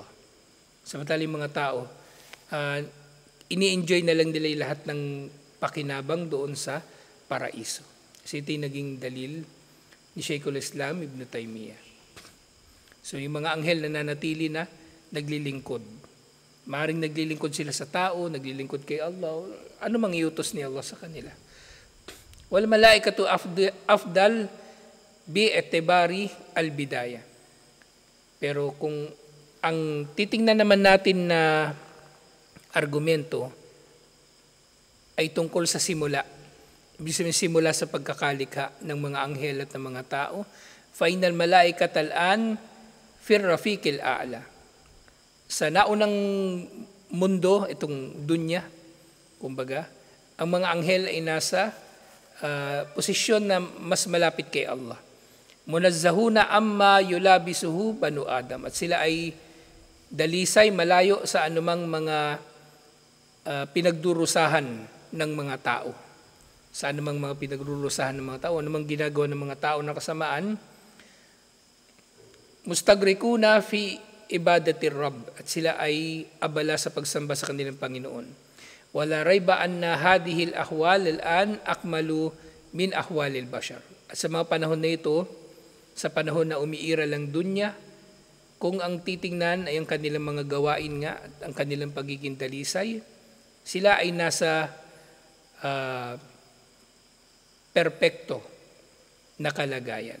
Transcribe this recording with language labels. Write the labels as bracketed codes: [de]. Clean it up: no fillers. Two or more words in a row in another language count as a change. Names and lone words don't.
[tl] Samantala yung mga tao, ini-enjoy na lang nila lahat ng pakinabang doon sa paraiso. Kasi ito yung naging dalil ni Sheikhul Islam Ibn Taymiyyah. So yung mga anghel na nanatili na naglilingkod. Maaaring naglilingkod sila sa tao, naglilingkod kay Allah. Ano mang iutos ni Allah sa kanila? [ar] والملائكة أفضل باعتبار البداية. [tl] Pero kung ang titingnan naman natin na argumento ay tungkol sa simula. Ibig sabihin simula sa pagkakalikha ng mga anghel at ng mga tao. [ar] فإن الملائكة الآن في الرفيق الأعلى. [tl] Sa naunang mundo, itong dunya, kumbaga, ang mga anghel ay nasa posisyon na mas malapit kay Allah. [ar] منزهون عما يلابسه بنو آدم. [tl] At sila ay dalisay, malayo sa anumang mga pinagdurusahan ng mga tao. Sa anumang mga pinagdurusahan ng mga tao, anumang ginagawa ng mga tao na kasamaan, [ar] مستغرقون في عبادة الرب. [tl] At sila ay abala sa pagsamba sa kanilang Panginoon. [ar] ولا ريب أن هذه الأحوال الآن أكمل من أحوال البشر. [tl] At sa mga panahon na ito, sa panahon na umiira lang dunya, kung ang titingnan ay ang kanilang mga gawain nga at ang kanilang pagiging dalisay, sila ay nasa perpekto na kalagayan.